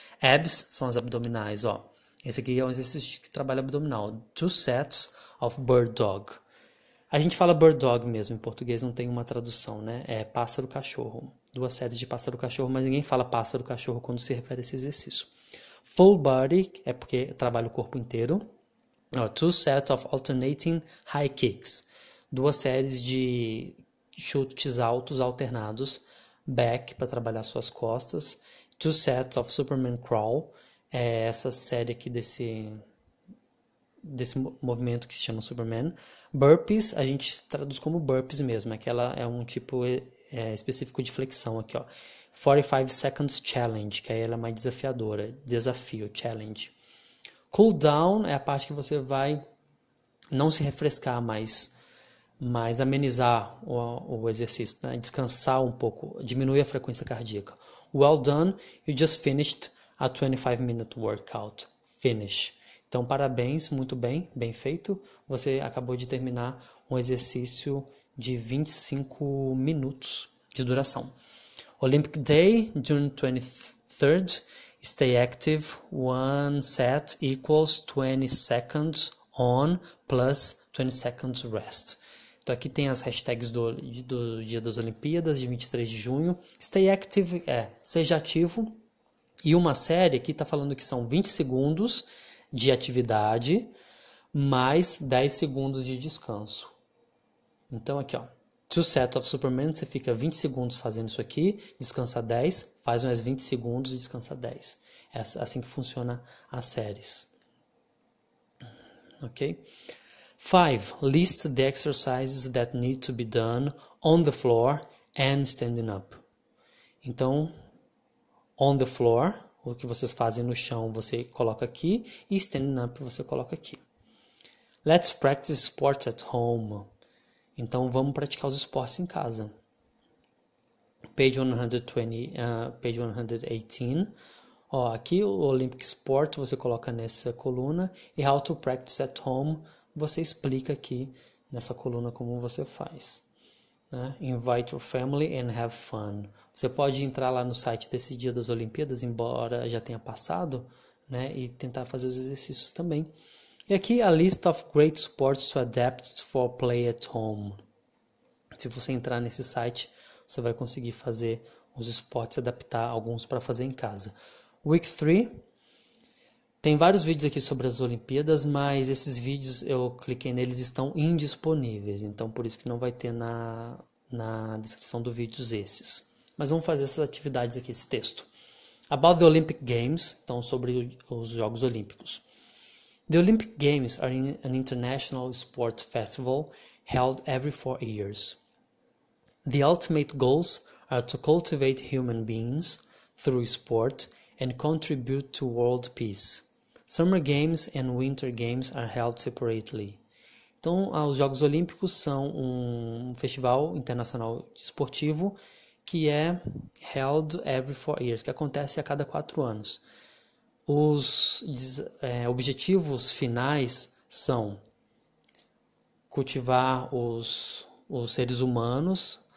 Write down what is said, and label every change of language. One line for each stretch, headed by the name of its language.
Portuguese: Abs são as abdominais, ó. Esse aqui é um exercício que trabalha abdominal.
English: 2 sets of bird dog.
Portuguese: A gente fala bird dog mesmo, em português não tem uma tradução, né? É pássaro-cachorro. 2 séries de pássaro-cachorro, mas ninguém fala pássaro-cachorro quando se refere a esse exercício. Full body é porque trabalha o corpo inteiro.
English: 2 sets of alternating high kicks.
Portuguese: 2 séries de chutes altos alternados. Back, para trabalhar suas costas.
English: 2 sets of Superman crawl.
Portuguese: É essa série aqui desse movimento que se chama Superman. Burpees, a gente traduz como burpees mesmo, aquela é um tipo específico de flexão aqui, ó.
English: 45 seconds challenge,
Portuguese: que aí ela é mais desafiadora, desafio, challenge. Cool down é a parte que você vai não se refrescar, mas amenizar o exercício, né? Descansar um pouco, diminuir a frequência cardíaca.
English: Well done, you just finished a 25-minute workout. Finish.
Portuguese: Então, parabéns, muito bem, bem feito. Você acabou de terminar um exercício de 25 minutos de duração.
English: Olympic Day, June 23rd. Stay active. 1 set equals 20 seconds on plus 20 seconds rest.
Portuguese: Então aqui tem as hashtags do Dia das Olimpíadas, de 23 de junho.
English: Stay active
Portuguese: seja ativo. E uma série aqui está falando que são 20 segundos de atividade, mais 10 segundos de descanso. Então aqui, ó, 2 sets of Superman, você fica 20 segundos fazendo isso aqui, descansa 10, faz mais 20 segundos e descansa 10. É assim que funciona as séries. Ok? 5.
English: List the exercises that need to be done on the floor and standing up.
Portuguese: Então,
English: on the floor,
Portuguese: o que vocês fazem no chão, você coloca aqui, e
English: standing up
Portuguese: você coloca aqui.
English: Let's practice sports at home.
Portuguese: Então, vamos praticar os esportes em casa.
English: Page 120, page 118.
Portuguese: Ó, aqui o
English: Olympic Sport
Portuguese: você coloca nessa coluna e
English: How to Practice at Home
Portuguese: você explica aqui nessa coluna como você faz. Né?
English: Invite your family and have fun.
Portuguese: Você pode entrar lá no site desse Dia das Olimpíadas, embora já tenha passado, né? E tentar fazer os exercícios também. E aqui
English: a list of great sports to adapt for play at home.
Portuguese: Se você entrar nesse site, você vai conseguir fazer os esportes, adaptar alguns para fazer em casa. Week 3, tem vários vídeos aqui sobre as Olimpíadas, mas esses vídeos eu cliquei neles, estão indisponíveis, então por isso que não vai ter na descrição do vídeo esses. Mas vamos fazer essas atividades aqui, esse texto.
English: About the Olympic Games,
Portuguese: então sobre os Jogos Olímpicos.
English: The Olympic Games are an international sports festival held every 4 years. The ultimate goals are to cultivate human beings through sport and contribute to world peace. Summer Games and Winter Games are held separately.
Portuguese: Então, os Jogos Olímpicos são um festival internacional esportivo que é
English: held every 4 years,
Portuguese: que acontece a cada 4 anos. Os objetivos finais são cultivar os seres humanos.